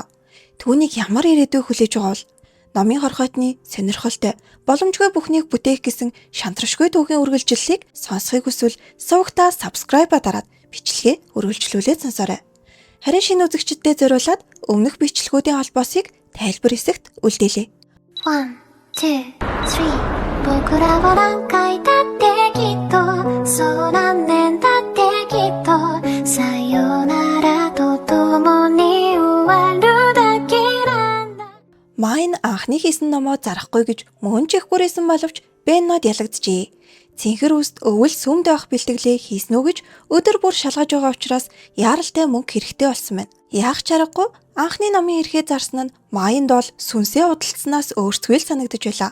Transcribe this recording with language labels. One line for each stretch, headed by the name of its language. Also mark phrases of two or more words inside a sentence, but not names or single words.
Mongolian: Түүнийг ямар ирээдүй хүлээж байгаа бол номын хорхойтны сонирхолтой боломжгүй бүхнийг бүтээх гэсэн шантрашгүй түүхийн үргэлжлэлийг сонсохыг хүсвэл сувгтаа subscribe дараад бичлэгээ үргэлжлүүлээд сонсоорой. Харин шинэ үзэгчдэд зориулаад өмнөх бичлэгүүдийн холбоосыг тайлбар хэсэгт үлдээлээ.
Japanese: 1, 2, 3 僕らは何回だってきっとそう何年だってきっとさよならとともに終わるだけなんだ.
Mongolian: Майн анхны хийсэн номоо зарахгүй гэж мөн ч их бүрээсэн боловч Беннод ялагджээ. Цэнхэр үст өвөл сүмд авах бэлтгэлээ хийсэн үү гэж өдөр бүр шалгаж байгаа учраас яаралтай мөнгө хэрэгтэй болсон байна. Яах ч аргагүй анхны номын эрхээ зарсан нь Майнд бол сүнсээ худалдсанаас өөрсдөө л санагдаж байлаа.